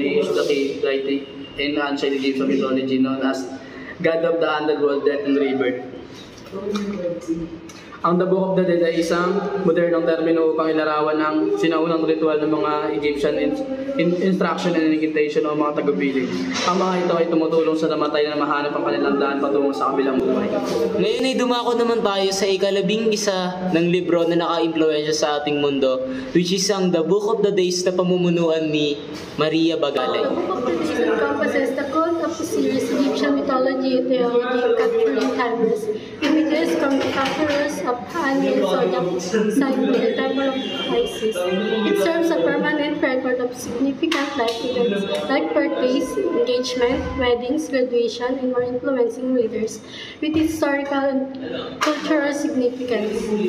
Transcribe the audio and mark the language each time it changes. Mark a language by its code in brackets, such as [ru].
[en] He is the key deity in ancient Egyptian mythology known as God of the underworld, death, and rebirth. [tl] Ang The Book of the Dead ay isang modernong termino upang ilarawan ang sinaunang ritual ng mga Egyptian [en] instruction and incantation [tl] o mga tagubilin. Ang mga ito ay tumutulong sa namatay na mahanap ang kanilang daan patungo sa kabilang buhay. Ngayon ay dumako naman tayo sa ika-11 ng libro na naka-impluwensya sa ating mundo, [en] which is [tl] ang The Book of the Days na pamumunuan ni Maria Bagalay. [en] The Book of the Days encompasses the cult of Osiris, Egyptian mythology and theology, capturing timeless images from the papyrus of Ani and Zodiac sign to the temple of Isis. It serves a permanent record of significant life events like birthdays, engagement, weddings, graduation, and more influencing readers with historical and cultural significance.